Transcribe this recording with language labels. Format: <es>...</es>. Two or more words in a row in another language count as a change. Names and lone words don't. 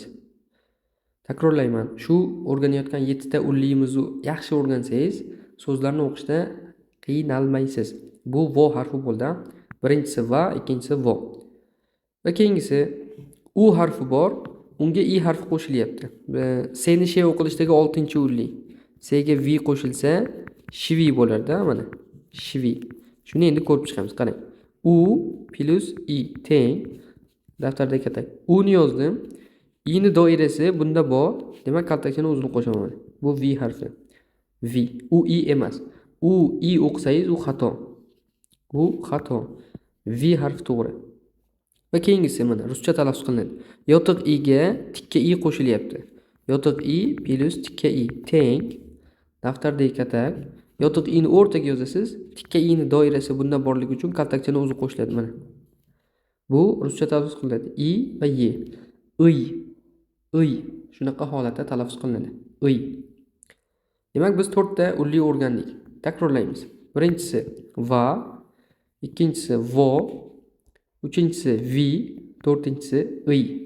<uz>Takrorlayman, shu o'rganayotgan 7 ta ullimizni yaxshi o'rgansangiz, so'zlarni o'qishda qiynalmaysiz. Bu vo harfi bo'ldi. Birinchisi va, ikkinchisi vo. Va keyingisi u harfi bor, unga i harfi qo'shilyapti. Seni she o'qilishdagi 6-ulli. Sega vi qo'shilsa shivi bo'lardi, mana. Shivi. Shuni endi ko'rib chiqamiz. Qarang. U plus i teng. Daftarda katak. U ni yozdim. I ni doirasi bunda bor. Demak, kaltakchani o'zini qo'shaman. Bu vi harfi. Vi. U i emas. U i o'qisangiz u xato. U xato. Vi harfi to'g'ri. Va keyingisi mana ruscha talaffuz qilinadi. Yotiq i'ga tikka i qo'shilyapti. Yotiq i plus tikka i teng. Daftardagi katak. Yotiq i ni o'rtaga yozasiz. Tikka i ni doirasi bunda borligi uchun kaltakchani o'zi qo'shiladi mana. Bu ruscha talaffuz qilinadi. I va ye. Iy. Shunaqa holatda talaffuz qilinadi. Iy. Demak, biz 4 ta ulli o'rgandik. Takrorlaymiz. Birinchisi va, ikkinchisi vo, uchinchisi vi, to'rtinchisi iy.</uz>